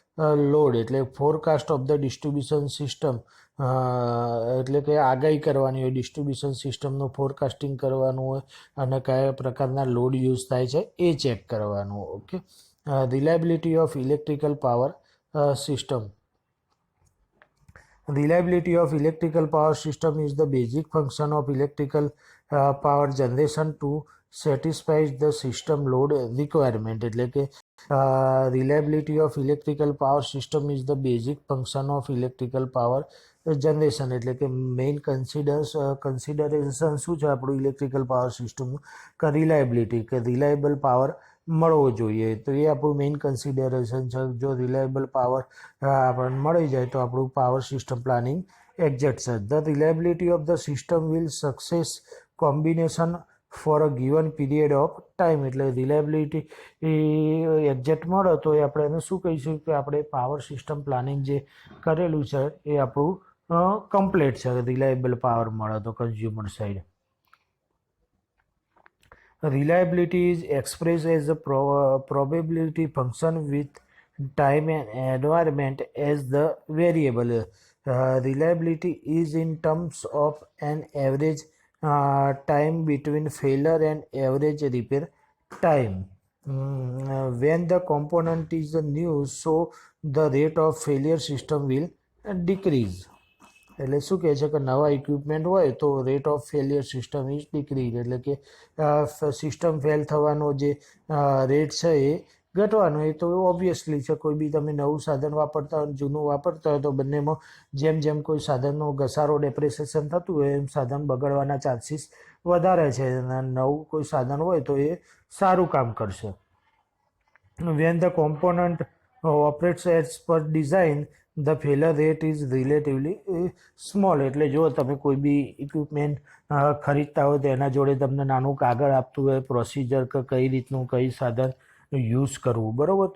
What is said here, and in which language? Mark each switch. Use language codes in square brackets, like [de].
[gu] Load એટલે [en] forecast of the distribution system, [gu] એટલે કે આગાહી કરવાની હોય, ડિસ્ટ્રીબ્યુશન સિસ્ટમનું ફોરકાસ્ટિંગ કરવાનું હોય અને કયા પ્રકારના લોડ યુઝ થાય છે એ ચેક કરવાનું. [en] Okay, reliability of electrical power system. Reliability of electrical power system is the basic function of electrical power generation to satisfy the system load requirement. [gu] એટલે કે [en] reliability of electrical power system is the basic function of electrical power generation. [gu] એટલે કે main consideration શું છે આપણું electrical power સિસ્ટમનું? કે reliability, કે રિલાયબલ પાવર મળવો જોઈએ. તો એ આપણું મેઇન કન્સિડરેશન છે. જો રિલાયબલ પાવર આપણને મળી જાય તો આપણું પાવર સિસ્ટમ પ્લાનિંગ એક્ઝેક્ટ છે. [en] The reliability of the system will success combination for a given period of time. [gu] એટલે રિલાયબિલિટી એક્ઝેક્ટ મળે તો એ આપણે એને શું કહીશું કે આપણે પાવર સિસ્ટમ પ્લાનિંગ જે કરેલું છે એ આપણું કમ્પ્લીટ છે. રિલાયબલ પાવર મળે તો consumer side. [en] Reliability is expressed as a probability function with time and environment as the variable. Reliability is in terms of an average time between failure and average repair time. When the component is new, so the rate of failure system will decrease. [gu] એટલે શું કહે છે કે નવા equipment હોય તો [en] rate of failure system is decrease, [gu] એટલે કે સિસ્ટમ ફેલ થવાનો જે રેટ છે એ ઘટવાનો. એ તો ઓબ્વિયસલી છે. કોઈ બી તમે નવું સાધન વાપરતા હોય જૂનું વાપરતા હોય તો બંનેમાં જેમ જેમ કોઈ સાધનનો ઘસારો ડેપ્રેસેશન થતું હોય એમ સાધન બગડવાના ચાન્સીસ વધારે છે. નવું કોઈ સાધન હોય તો એ સારું કામ કરશે. [en] When the component operates as per design, the failure rate is relatively small. [gu] એટલે જો તમે કોઈ બી ઇક્વિપમેન્ટ ખરીદતા હોય તો એના જોડે તમને નાનું કાગળ આપતું હોય પ્રોસિજર કે કઈ રીતનું કઈ સાધન યુઝ કરવું, બરાબર?